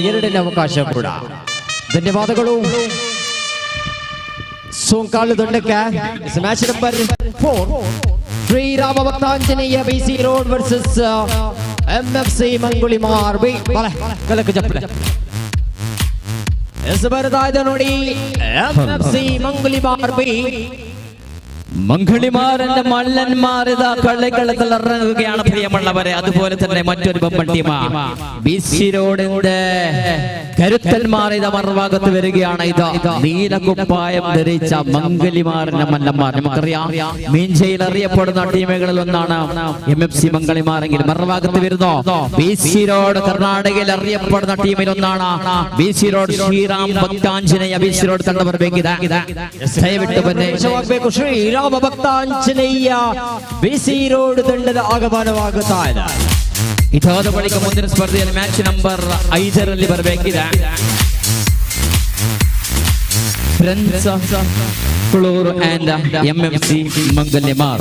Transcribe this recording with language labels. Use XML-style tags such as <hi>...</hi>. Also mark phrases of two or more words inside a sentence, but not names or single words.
<kn>ಎರಡನೇ ಅವಕಾಶ ಕೂಡ. ಧನ್ಯವಾದಗಳು. ಸೋಂಕಾಲು ದಂಡಕ್ಕೆ</kn> <en>match number</en> <kn>4 ಶ್ರೀರಾಮ ಭಕ್ತಾಂಜನೇಯ BC ರೋಡ್ ವರ್ಸಸ್ MFC ಮಂಗುಳಿಮಾರ್ ಬಿ. ಕಲಕ ಜಪ್ಪಲೆ ಬರ್ತಾ ಇದೆ ನೋಡಿ. MFC ಮಂಗುಳಿಮಾರ್ ಬಿ.</kn> <ml>മംഗളിമാരന്റെ മള്ളന്മാരിത കള്ളിക്കളത്തിലിറങ്ങുകയാണ് പ്രിയമുള്ളവരെ. അതുപോലെ തന്നെ മറ്റൊരു ബമ്പൻ ടീം BC റോഡിന്റെ കരുത്തന്മാർ ഇത മറുഭാഗത്ത് വരികയാണ്. ഇത് നീലക്കുപ്പായം ധരിച്ച മംഗളിമാറിന്റെ മല്ലന്മാർ. നമുക്കറിയാം മീഞ്ചയിൽ അറിയപ്പെടുന്ന ടീമുകളിൽ ഒന്നാണ് MFC മംഗളിമാരെങ്കിൽ മറുഭാഗത്ത് വരുന്നു BC റോഡ്. കർണാടകയിൽ അറിയപ്പെടുന്ന ടീമിൽ ഒന്നാണ് BC റോഡ്.</ml> <kn>ಶ್ರೀರಾಮ್ ಭಕ್ತಾಂಜನೇಯ BC ರೋಡ್ ತಂಡ ಬರಬೇಕಿದೆ. ದಯವಿಟ್ಟು ಬನ್ನಿ. ಶ್ರೀರಾಮ ಭಕ್ತಾಂಜನೇಯ BC ರೋಡ್ ತಂಡದ ಆಗಮನವಾಗುತ್ತಾ ಇದೆ. ಇದಾದ ಬಳಿಕ ಮುಂದಿನ ಸ್ಪರ್ಧೆಯಲ್ಲಿ</kn> <en>match number</en> <kn>5 ಬರಬೇಕಿದೆ. ಕುಳೂರು ಅಂಡ್ MFC ಮಂಗಲಿಮಾರ್.</kn>